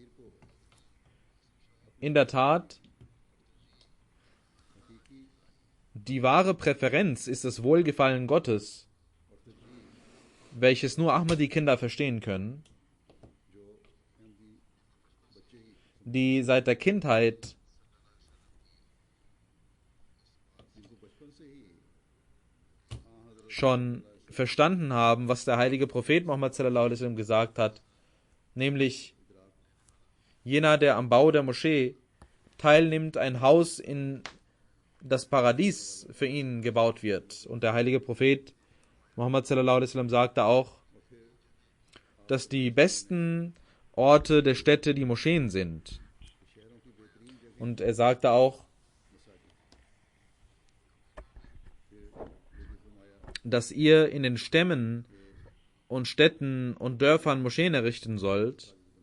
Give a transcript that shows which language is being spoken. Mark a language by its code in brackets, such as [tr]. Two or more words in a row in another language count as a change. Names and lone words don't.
[de] In der Tat, die wahre Präferenz ist das Wohlgefallen Gottes, welches nur Ahmadi-Kinder verstehen können, die seit der Kindheit schon verstanden haben, was der heilige Prophet Muhammad [ar] صلى الله عليه وسلم [de] gesagt hat, nämlich jener, der am Bau der Moschee teilnimmt, ein Haus in das Paradies für ihn gebaut wird. Und der heilige Prophet Muhammad [ar] صلى الله عليه وسلم [de] sagte auch, dass die besten Orte der Städte die Moscheen sind. Und er sagte auch, dass ihr in den Stämmen und Städten und Dörfern Moscheen errichten sollt.